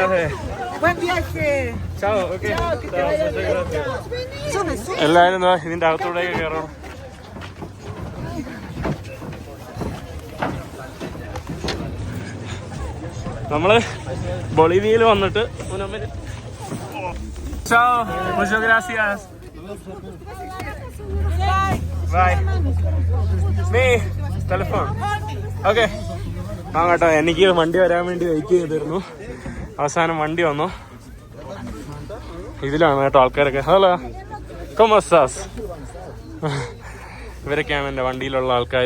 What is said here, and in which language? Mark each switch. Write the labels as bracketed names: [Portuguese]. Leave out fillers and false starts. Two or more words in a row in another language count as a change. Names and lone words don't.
[Malayalam] എല്ലാവരും ഇതിന്റെ അകത്തൂടെ കയറണം. നമ്മള് ബൊളീവിയയിൽ വന്നിട്ട് [Spanish] Chao, muchas gracias. [Malayalam] ബൈ. നീ [English] telephone okay. [Malayalam] ആ കേട്ടോ, എനിക്ക് വണ്ടി വരാൻ വേണ്ടി വെയിറ്റ് ചെയ്തിരുന്നു. അവസാനം വണ്ടി വന്നു. ഇതിലാണ് കേട്ടോ ആൾക്കാരൊക്കെ. [Spanish] hola cómo estás. [Malayalam] ഇവരൊക്കെയാണ് എൻ്റെ വണ്ടിയിലുള്ള ആൾക്കാർ.